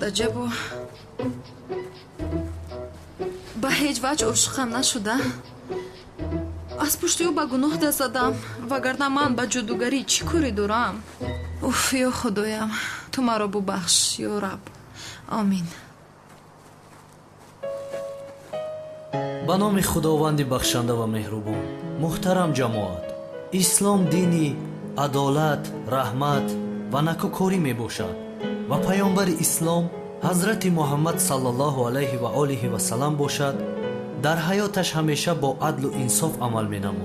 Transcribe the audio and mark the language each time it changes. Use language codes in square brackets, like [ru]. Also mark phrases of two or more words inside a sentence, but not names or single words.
[fa] عجب و به هیچ وجه عاشقم نشده. از پشت او به گناه دست زدم وگرنه من به جادوگری چی کاری دارم؟ اوف یا خدایم تو مرا ببخش یا رب. آمین. [tg] ба номи худованди бахшанда ва меҳрубон. муҳтарам ҷамоат, ислом дини адолат, раҳмат ва накокорӣ мебошад ва паёмбари ислом ҳазрати муҳаммад саллаллоҳу алайҳи ва олиҳи васалам бошад, дар ҳаёташ ҳамеша бо адлу инсоф амал менамуд.